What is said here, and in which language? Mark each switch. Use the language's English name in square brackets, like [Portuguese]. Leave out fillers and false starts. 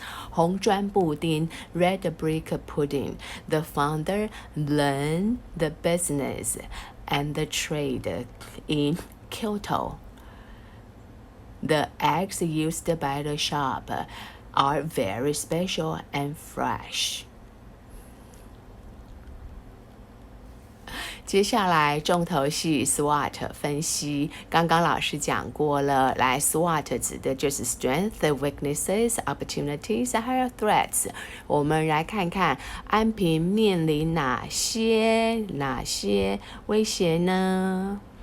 [English] 红砖布丁 red brick pudding. The founder learned the business and the trade in Kyoto. The eggs used by the shop are very special and fresh. [Chinese] 接下来重头戏 SWOT 分析，刚刚老师讲过了。来 SWOT 指的就是 strengths, weaknesses, opportunities, 还有 threats。我们来看看安平面临哪些威胁呢？